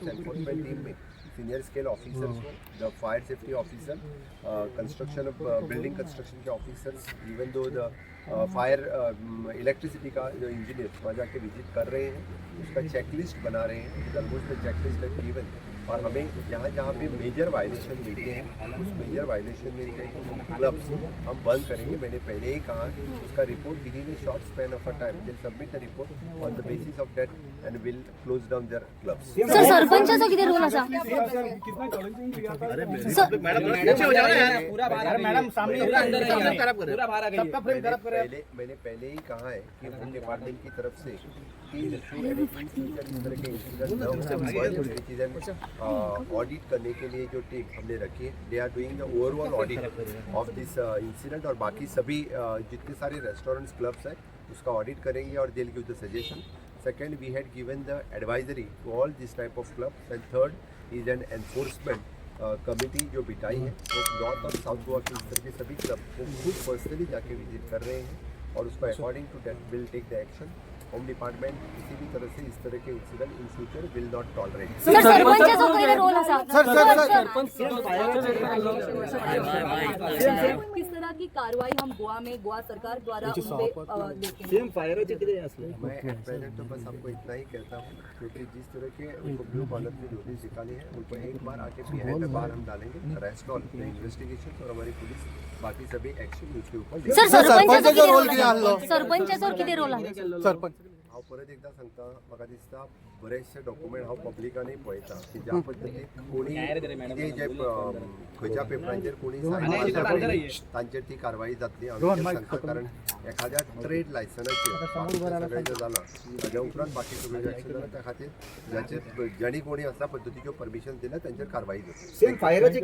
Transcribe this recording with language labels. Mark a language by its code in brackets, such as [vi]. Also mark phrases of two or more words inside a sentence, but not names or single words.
[en] enforcement team [hi] में [en] senior scale officers [hi] को, [en] the fire safety officer, construction building construction [hi] के ऑफिसर्स, [en] even though the fire electricity [hi] का जो इंजीनियर वहाँ जाके विजिट कर रहे हैं, उसका चेकलिस्ट बना रहे हैं। [en] almost the checklist [hi] है गिवन, और हमें जहाँ जहाँ पे [en] major violation [hi] मिलते हैं उस [en] major violation [hi] में के क्लब्स हम बंद करेंगे। मैंने पहले ही कहा उसका रिपोर्ट [en] with in a short span of a time will submit the report on the basis of that and will close down their clubs. [kok] सर सरपंचाचा किती रोल असा [hi] मैंने पहले ही कहा है कि [en] home department [hi] की तरफ से ऑडिट करने के लिए जो टीम हमने रखी है, [en] they are doing the overall audit of this incident [hi] और बाकी सभी जितने सारे [en] restaurants clubs [hi] हैं उसका ऑडिट करेंगे और [en] they will give the suggestion. second, we had given the advisory to all this type of clubs and third is an enforcement committee [hi] जो बिठाई है वो नॉर्थ और साउथ गोवा के इस तरह के सभी क्लब को खुद पर्सनली जाके विजिट कर रहे हैं और उसको [en] according to that will take the action. home department [hi] किसी भी तरह से इस तरह के इंसिडेंट [en] in future will not tolerate. [kok] सर सरपंचाचा किती रोल असा [hi] किस तरह की कार्रवाई हम गोवा सरकार द्वारा उन पे लेते हैं? मैं [en] at present [hi] तो बस आपको इतना ही कहता हूँ क्योंकि जिस तरह के उनको [en] blue collar [hi] में नोटिस निकाली है उनको एक बार आके [en] behind the bar [hi] हम डालेंगे। [en] rest all the investigation [hi] और हमारी पुलिस बाकी सभी एक्शन उसके ऊपर [kok] सर सरपंचाचा रोल सरपंचाचा किती रोल आहे सरपंच हांव परत एकदा सांगता, म्हाका दिसता बरेचशे डॉक्युमेंट हांव पब्लिकानूय पळयता की ज्या पद्दतीन कोणी कितें जे खंयच्या पेपरांचेर कोणी सायन मारता तांचेर ती कारवाई जातली। हांव सांगता कारण एखाद्या ट्रेड लायसनाचेर सगळें जें जालां ताज्या उपरांत बाकी सगळें जें एक्शन जालां त्या खातीर जांचेर ज्यांनी कोणी अशा पद्दतीच्यो परमिशन दिल्या तांचेर कारवाई जातली।